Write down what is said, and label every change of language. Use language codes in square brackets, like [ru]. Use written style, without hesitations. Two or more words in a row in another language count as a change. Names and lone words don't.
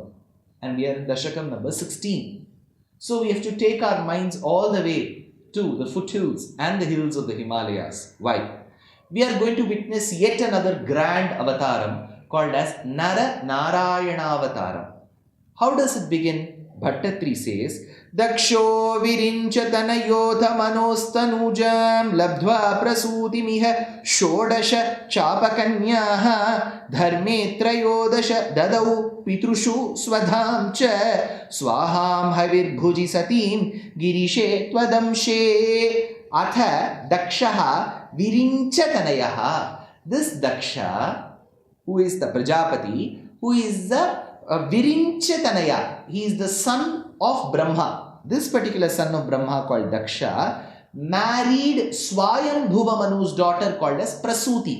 [en] And we are in Dashakam number 16. So we have to take our minds all the way to the foothills and the hills of the Himalayas. Why? We are going to witness yet another grand avataram called as Narayaṇa Avataram. How does it begin? Bhaṭṭatiri says, [sa] Daksho virinchatanayoda manostanujam labdhva prasutimiha shodasha chapakanyaha dharme trayodasha dadau pitrushu swadham cha swaham havirbhuji satim girishe twadamshe atha dakshaha virinchatanayaha. [en] This Daksha, who is the prajapati, who is the Virinchatanaya, he is the son of Brahma. This particular son of Brahma called Daksha married Swayambhuva daughter called as Prasuti.